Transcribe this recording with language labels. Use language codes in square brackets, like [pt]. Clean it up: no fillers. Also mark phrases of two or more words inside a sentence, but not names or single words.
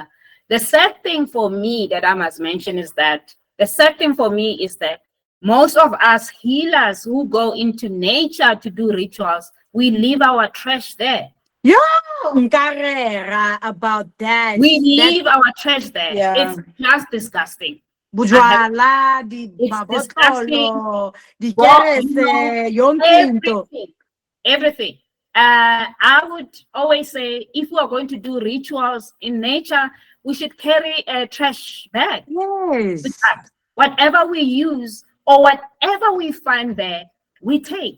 [en] The sad thing for me that I must mention is that most of us healers who go into nature to do rituals, we leave our trash there. Yeah, about that. We leave our trash there. Yeah. It's just disgusting. Bujwala, It's disgusting. [st] mabotolo, di kerese, [zu] yonke into. [en] Everything. I would always say, if we are going to do rituals in nature, we should carry a trash bag. Yes. Whatever we use or whatever we find there, we take.